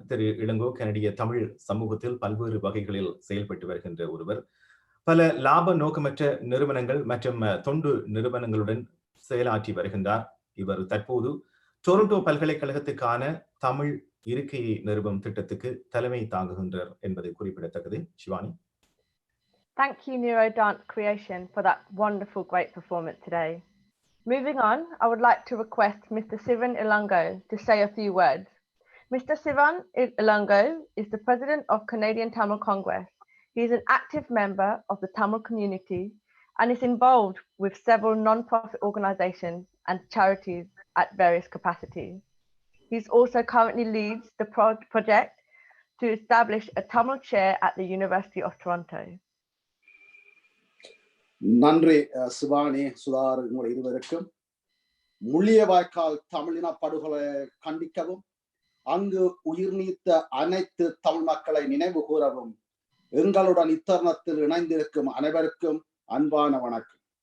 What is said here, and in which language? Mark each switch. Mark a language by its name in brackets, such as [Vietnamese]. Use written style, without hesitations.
[Tamil] திரு இளங்கோ கனடிய தமிழ் சமூகத்தில் பல்வேறு வகைகளில் செயல்பட்டு வருகின்ற ஒருவர். பல லாப நோக்கமற்ற நிறுவனங்கள் மற்றும் தொண்டு நிறுவனங்களுடன் செயலாற்றி வருகின்றார். இவர் தற்போது டொரண்டோ பல்கலைக்கழகத்துக்கான தமிழ் இருக்கையை நிறுவும் திட்டத்துக்கு தலைமை தாங்குகின்றார் என்பது குறிப்பிடத்தக்கது. Shivani. [English] Thank you, Neuro Dance Creation, for that wonderful, great performance today. Moving on, I would like to request Mr. Sivan Ilango to say a few words. Mr. Sivan Ilango is the President of Canadian Tamil Congress. He is an active member of the Tamil community and is involved with several non-profit organizations and charities at various capacities. He also currently leads the project to establish a Tamil chair at the University of Toronto. [Tamil] நன்றி சிவானி, சுதார், உங்கள் இருவருக்கும். முள்ளியவாய்க்கால் தமிழின படுகொலை கண்டிக்கவும், அங்கு உயிர் நீத்த அனைத்து தமிழ் மக்களை நினைவு கூறவும் எங்களுடன் இத்தருணத்தில் இணைந்திருக்கும் அனைவருக்கும் அன்பான வணக்கம்.